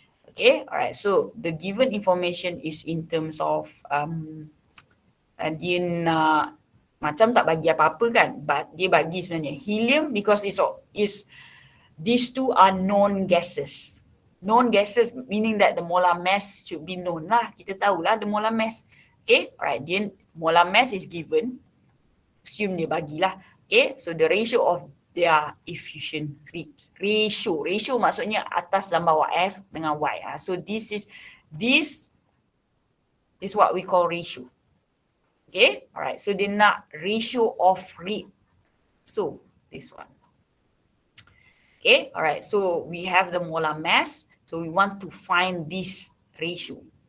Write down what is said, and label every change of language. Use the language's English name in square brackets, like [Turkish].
[English] Okay, alright, so the given information is in terms of [Malay] dia nak macam tak bagi apa-apa kan, [English] but [Malay] dia bagi sebenarnya [English] helium, because these two are known gases. Known gases meaning that the molar mass should be known lah. [Malay] Kita tahulah [English] the molar mass. Okay, alright, dia molar mass is given, assume [Malay] dia bagilah. [English] Okay, so the ratio of their effusion rate. [Malay] Ratio maksudnya atas dan bawah, S dengan Y. [English] So this is what we call ratio. Okay, alright, so [Malay] dia nak [English] ratio of rate. So this one. Okay, alright, so we have the molar mass. So we want to find this ratio.